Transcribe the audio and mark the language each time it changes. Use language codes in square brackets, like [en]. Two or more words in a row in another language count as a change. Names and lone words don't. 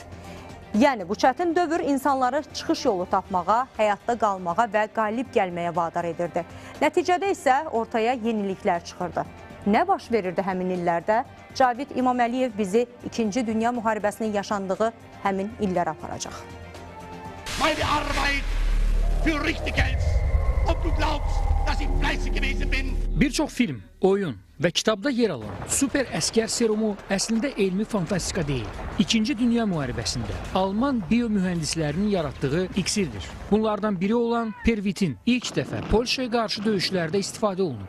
[az] Yəni, bu çətin dövr insanları çıxış yolu tapmağa, həyatda qalmağa və qalib gəlməyə vadar edirdi. Nəticədə isə ortaya yeniliklər çıxırdı. Nə baş verirdi həmin illərdə? Cavid İmaməliyev bizi 2-ci Dünya müharibəsinin yaşandığı həmin illərə aparacaq. [de] Meine Arbeit für richtig hältst, ob du glaubst, dass ich fleißig gewesen bin. [az] Bir çox film, oyun və kitabda yer alan super əskər serumu əslində elmi fantastika deyil. 2-ci Dünya müharibəsində Alman biomühəndislərinin yaratdığı iksirdir. Bunlardan biri olan pervitin ilk dəfə Polşaya qarşı döyüşlərdə istifadə olunub.